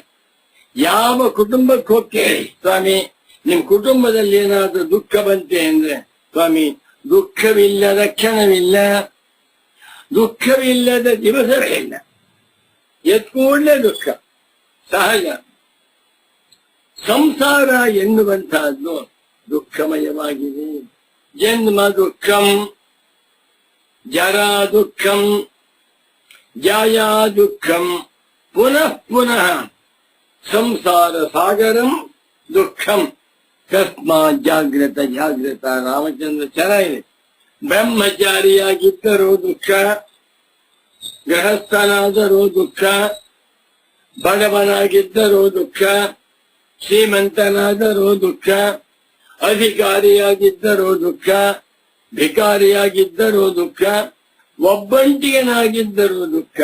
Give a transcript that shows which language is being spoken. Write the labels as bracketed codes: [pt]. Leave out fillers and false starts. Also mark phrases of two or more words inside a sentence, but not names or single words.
[kn] ಯಾವ ಕುಟುಂಬಕ್ಕೆ ಹೋಗಿ ಕೇಳಿ, ಸ್ವಾಮಿ ನಿಮ್ ಕುಟುಂಬದಲ್ಲಿ ಏನಾದ್ರೂ ದುಃಖ ಬಂತೆ ಅಂದ್ರೆ, ಸ್ವಾಮಿ ದುಃಖವಿಲ್ಲದ ಕ್ಷಣವಿಲ್ಲ, ದುಃಖವಿಲ್ಲದ ದಿವಸವೇ ಇಲ್ಲ. ಕೂಡಲೇ ದುಃಖ ಸಹಜ. ಸಂಸಾರ ಎನ್ನುವಂತಹದ್ದು ದುಃಖಮಯವಾಗಿದೆ. [sa] ಜನ್ಮ ದುಃಖಂ, ಜರಾ ದುಃಖಂ, ಜಾಯಾ ದುಃಖಂ, ಪುನಃ ಪುನಃ ಸಂಸಾರ ಸಾಗರಂ ದುಃಖಂ. ತಸ್ಮಾತ್ ಜಾಗ್ರತ ಜಾಗ್ರತ. [kn] ರಾಮಚಂದ್ರ ಚೆನ್ನಾಗಿದೆ. ಬ್ರಹ್ಮಚಾರಿಯಾಗಿದ್ದರೂ ದುಃಖ, ಗೃಹಸ್ಥನಾದರೂ ದುಃಖ, ಬಡವನಾಗಿದ್ದರೂ ದುಃಖ, ಶ್ರೀಮಂತನಾದರೂ ದುಃಖ, ಅಧಿಕಾರಿಯಾಗಿದ್ದರೂ ದುಃಖ, ಭಿಕಾರಿಯಾಗಿದ್ದರೂ ದುಃಖ, ಒಬ್ಬಂಟಿಗನಾಗಿದ್ದರೂ ದುಃಖ.